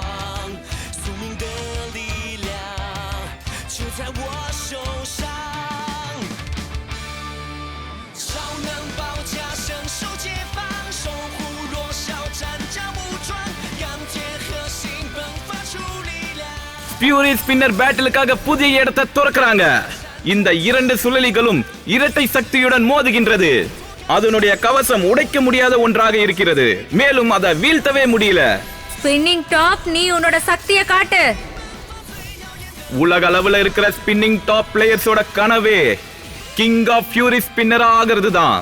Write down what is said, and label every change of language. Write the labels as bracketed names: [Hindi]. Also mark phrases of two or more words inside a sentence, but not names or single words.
[Chinese] 宿命的力量就在我手上，超能保家，伸手解放，守护弱小，战甲武装，钢铁核心迸发出力量。 [Tamil] ஃபியூரி ஸ்பின்னர் பேட்டிலுக்காக புதிய இடத்தை துறக்கறாங்க. இந்த இரண்டு சுழலிகளும் இரட்டை சக்தியுடன் மோதுகின்றது. அதனுடைய கவசம் உடைக்க முடியாத ஒன்றாக இருக்கிறது. மேலும் அதை வீழ்த்தவே முடியல. [English] spinning top, [Tamil] நீ உன்னோட சக்தியை காட்டு. உலக அளவுல இருக்கிற [English] spinning top players [Tamil] கனவே [English] King of Fury Spinner [Tamil] ஆகிறது தான்.